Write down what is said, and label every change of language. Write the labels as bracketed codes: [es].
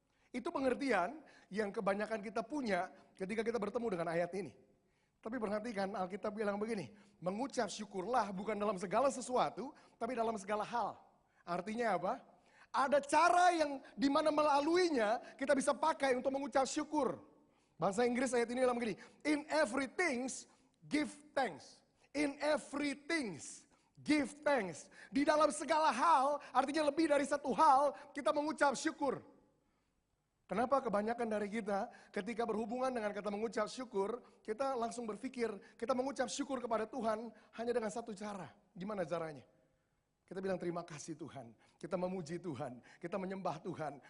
[id] Itu pengertian yang kebanyakan kita punya ketika kita bertemu dengan ayat ini. Tapi perhatikan Alkitab bilang begini, mengucap syukurlah bukan dalam segala sesuatu, tapi dalam segala hal. Artinya apa? Ada cara yang dimana melaluinya kita bisa pakai untuk mengucap syukur. Bahasa Inggris ayat ini bilang begini, [en] in everything give thanks. In everything give thanks. [id] Di dalam segala hal, artinya lebih dari satu hal, kita mengucap syukur. Kenapa kebanyakan dari kita ketika berhubungan dengan kata mengucap syukur, kita langsung berpikir kita mengucap syukur kepada Tuhan hanya dengan satu cara. Gimana caranya? Kita bilang terima kasih Tuhan, kita memuji Tuhan, kita menyembah Tuhan.